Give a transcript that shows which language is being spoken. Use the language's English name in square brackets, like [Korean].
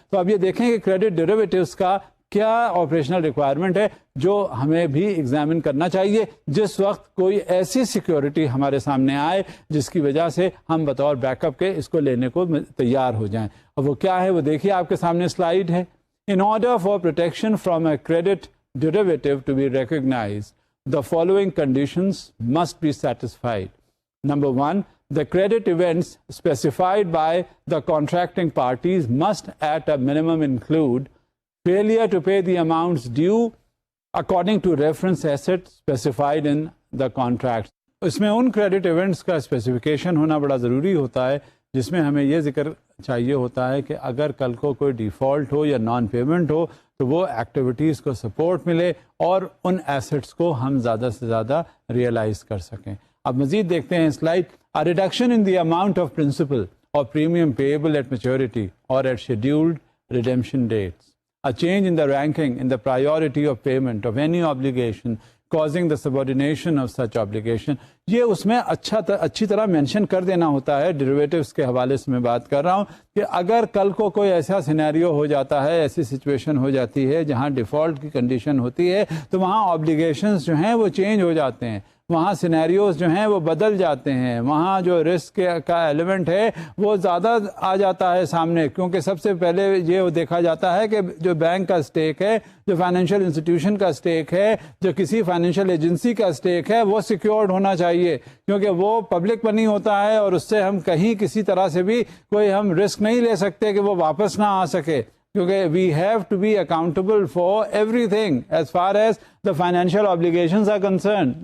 [Urdu] تو اب یہ دیکھیں کہ کریڈٹ ڈیریویٹوز کا کیا آپریشنل ریکوائرمنٹ ہے جو ہمیں بھی ایگزامن کرنا چاہیے جس وقت کوئی ایسی سیکیورٹی ہمارے سامنے آئے جس کی وجہ سے ہم بطور بیک اپ کے اس کو لینے کو تیار ہو جائیں. اب وہ کیا ہے وہ دیکھیے, آپ کے سامنے سلائیڈ ہے. [English] In order for protection from a credit derivative to be recognised the following conditions must be satisfied. Number one, the credit events specified by the contracting parties must at a minimum include failure to pay the amounts due according to reference asset specified in the contract. [Urdu] اس میں ان credit events کا specification ہونا بڑا ضروری ہوتا ہے جس میں ہمیں یہ ذکر چاہیے ہوتا ہے کہ اگر کل کو کوئی ڈیفالٹ ہو یا نان پیمنٹ ہو تو وہ ایکٹیویٹیز کو سپورٹ ملے اور ان ایسٹس کو ہم زیادہ سے زیادہ ریئلائز کر سکیں. اب مزید دیکھتے ہیں slide. [English] A reduction in the amount of principal or premium payable at maturity or at scheduled redemption dates. A change in the ranking in the priority of payment of any obligation causing the subordination of such obligation. [Urdu] یہ اس میں اچھی طرح mention کر دینا ہوتا ہے. Derivatives کے حوالے سے میں بات کر رہا ہوں کہ اگر کل کو کوئی ایسا سینیریو ہو جاتا ہے, ایسی سچویشن ہو جاتی ہے جہاں ڈیفالٹ کی کنڈیشن ہوتی ہے تو وہاں آبلیگیشنز جو ہیں وہ چینج ہو جاتے ہیں, وہاں سینیریوز جو ہیں وہ بدل جاتے ہیں, وہاں جو رسک کا ایلیمنٹ ہے وہ زیادہ آ جاتا ہے سامنے, کیونکہ سب سے پہلے یہ دیکھا جاتا ہے کہ جو بینک کا اسٹیک ہے, جو فائنینشیل انسٹیٹیوشن کا اسٹیک ہے, جو کسی فائنینشیل ایجنسی کا اسٹیک ہے وہ سیکیورڈ ہونا چاہیے, کیونکہ وہ پبلک منی ہوتا ہے اور اس سے ہم کہیں کسی طرح سے بھی کوئی ہم رسک نہیں لے سکتے کہ وہ واپس نہ آ سکے, کیونکہ [English] We have to be accountable for everything as far as the financial obligations are concern.